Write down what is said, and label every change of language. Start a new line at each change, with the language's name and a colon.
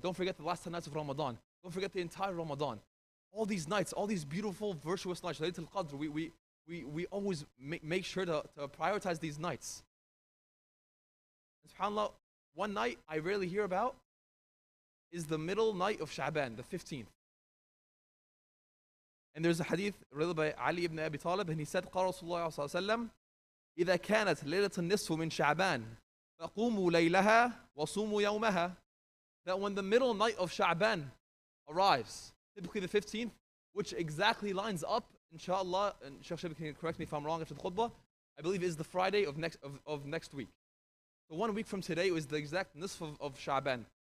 English: Don't forget the last 10 nights of Ramadan. Don't forget the entire Ramadan. All these nights, all these beautiful, virtuous nights, Laylatul Qadr, we always make sure to prioritize these nights. And subhanAllah, one night I rarely hear about is the middle night of Sha'ban, the 15th. And there's a hadith read by Ali ibn Abi Talib, and he said,
Arabic: قال رسول الله صلى الله عليه وسلم إذا كانت ليلة النصف من شعبان فقوموا ليلها وصوموا يومها.
English: That when the middle night of Sha'ban arrives, typically the 15th, which exactly lines up, inshallah, and Shaykh Shabi can correct me if I'm wrong after the khutbah, I believe is the Friday of next week. So 1 week from today is the exact nisf of Sha'ban.